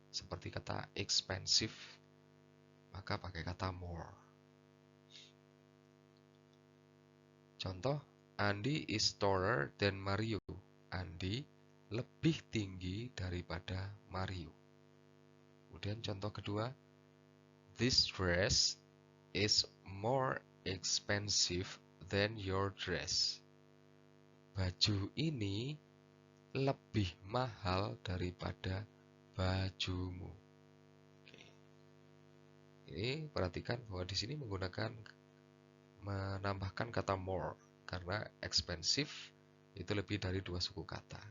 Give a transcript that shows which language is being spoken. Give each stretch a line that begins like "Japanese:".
Indonesian: Seperti kata expensive, maka pakai kata more. Contoh,
English: Andi is taller than Mario.
Indonesian: Andi lebih tinggi daripada Mario. Kemudian contoh kedua,
English: this dress is more expensive than your dress.
Indonesian: Baju ini lebih mahal daripada bajumu. Oke. Ini perhatikan bahwa di sini menambahkan kata more karena expensive itu lebih dari 2 suku kata.